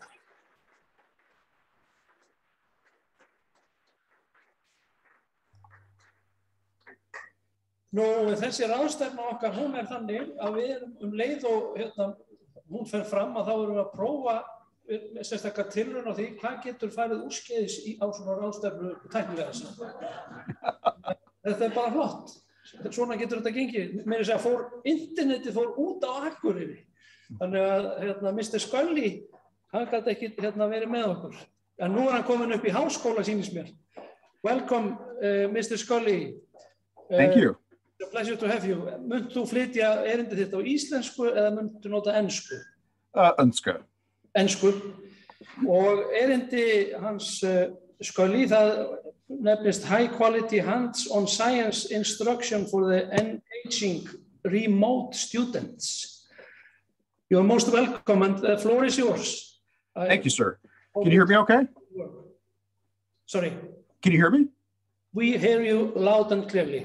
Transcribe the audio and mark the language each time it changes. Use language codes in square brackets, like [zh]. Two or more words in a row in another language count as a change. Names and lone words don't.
[is] Nú, þessi ráðstefna okkar, hún þannig að við erum leið og hún fer fram að þá erum við að prófa sérstaklega tilraun á því hvað getur farið úrskeiðis á svona ráðstefnu tæknilega. Þetta bara flott. Svona getur þetta gengið. Meira að segja internetið fór út á Akureyri. Þannig að Mr. Scully, hann gat ekki verið með okkur. En nú hann komin upp í háskóla, sýnist mér. [en] Welcome, Mr. Scully. Thank you. It's a pleasure to have you. [is] Munt þú flytja erindið þitt á íslensku eða munt þú nota ensku? Ensku. Ensku. Og erindi hans Scully, það nefnist High Quality Hands-on Science Instruction for the Engaging Remote Students. [en] You're most welcome and the floor is yours. Thank you, sir. Can you hear me okay? Sorry. Can you hear me? We hear you loud and clearly.